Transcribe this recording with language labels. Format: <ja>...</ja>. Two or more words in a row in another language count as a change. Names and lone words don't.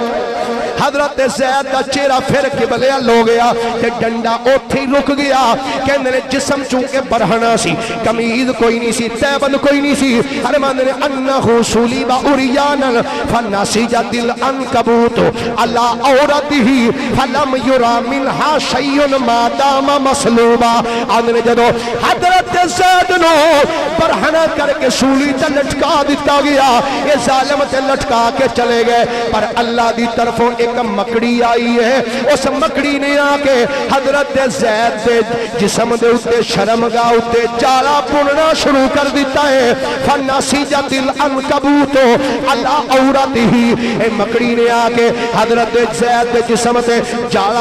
<pa>حضرت زید کا چہرہ پھر قبلے ہو گیا تے ڈنڈا اتھے ہی رک گیا کہندے نے جسم چونکہ برہنہ سی قمیض کوئی نہیں سی تیبن کوئی نہیں سی فرماندے نے</pa> <ar>أنه صلب عريانا فنسجت العنكبوت على عورته فلم ير منها شيء مادام مصلوبا</ar> <pa>آندے نے جدوں حضرت زید نو برہنہ کرکے سولی تے لٹکا دتا گیا یہ ظالم تے لٹکا کے چلے گئے پر اللہ دی طرفوں ایک مکڑی آئی ہے اس مکڑی نے آکے حضرت زید دے جسم دے اتے شرمگاہ اتے جالا بننا شروع کر دتا ہے</pa> <ar>فنسجت العنكبوت على عورته</ar> <pa>اے مکڑی نے آکے حضرت زید دے جسم تے جالا</pa>